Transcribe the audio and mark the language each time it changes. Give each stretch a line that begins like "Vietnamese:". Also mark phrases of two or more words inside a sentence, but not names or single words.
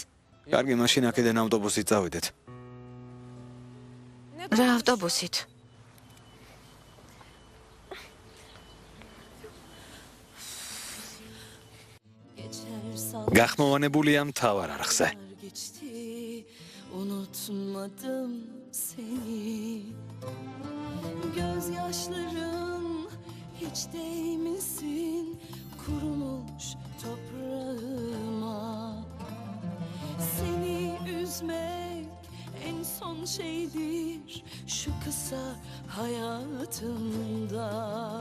Georgian: კარგი, მაშინ აქედან ავტობუსით წავიდეთ. რა ავტობუსით? გახმოვანებულია მთავარ არხზე.
Turkish: Unutmadım seni. Gözyaşların hiç değmesin kurumuş toprağıma. Seni üzmek en son şeydir şu kısa hayatımda.